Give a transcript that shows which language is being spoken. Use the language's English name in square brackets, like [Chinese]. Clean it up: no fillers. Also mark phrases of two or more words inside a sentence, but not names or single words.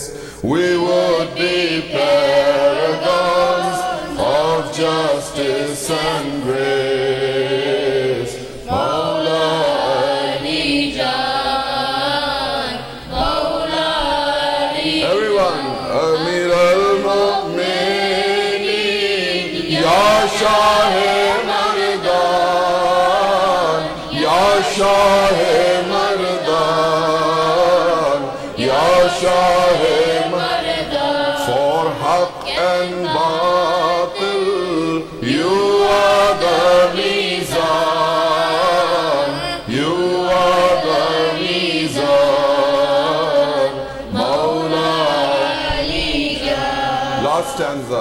[English] We would be paragons of justice and grace. Mawla, everyone, [Arabic] أمير المؤمنين, [Persian] یا شاه مردان، یا شاه مردان، یا شاه مردان. [English] For Haqq and Batil, you are the Mizan, you are the Mizan. Mawla. Last stanza.